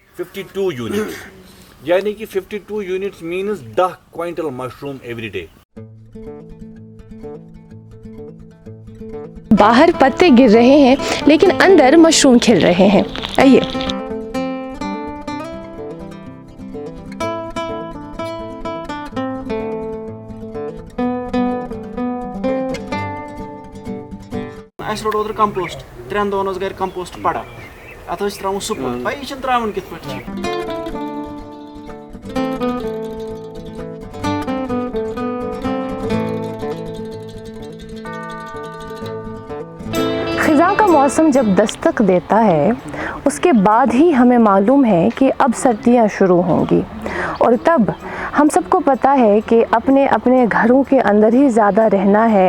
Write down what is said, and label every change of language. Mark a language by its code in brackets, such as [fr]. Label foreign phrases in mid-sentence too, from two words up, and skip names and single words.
[en] 52 units. [ur] یعنی کہ [en] 52 units means 10 quintal mushroom every day. [ur] باہر پتے گر رہے ہیں لیکن اندر مشروم کھل رہے ہیں. آئیے. [ks] اس روٹ اوتر کمپوسٹ 3 دۄہن اوس گرِ کمپوسٹ پڑا اتھ ٲسۍ تراوُن سُپر پاے یہِ چھُنہٕ تراوُن کِتھ پٲٹھۍ چھُ. [ur] خزاں کا موسم جب دستک دیتا ہے اس کے بعد ہی ہمیں معلوم ہے کہ اب سردیاں شروع ہوں گی، اور تب ہم سب کو پتہ ہے کہ اپنے اپنے گھروں کے اندر ہی زیادہ رہنا ہے.